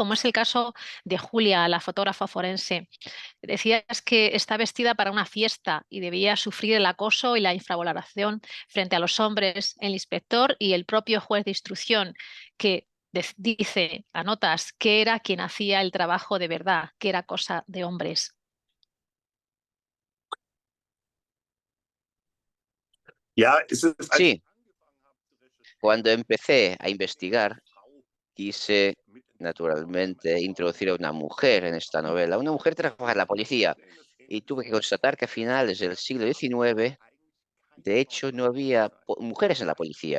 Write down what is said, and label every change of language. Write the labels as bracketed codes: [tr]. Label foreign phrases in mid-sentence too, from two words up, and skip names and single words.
[es] Como es el caso de Julia, la fotógrafa forense. Decías que está vestida para una fiesta y debía sufrir el acoso y la infravaloración frente a los hombres, el inspector y el propio juez de instrucción, que dice, anotas, que era quien hacía el trabajo de verdad, que era cosa de hombres. [de] Ja, es ist als [es] Sí, cuando empecé a investigar, quise naturalmente introducir a una mujer en esta novela. Una mujer trabaja en la policía y tuve que constatar que a finales del siglo XIX, de hecho, no había mujeres en la policía.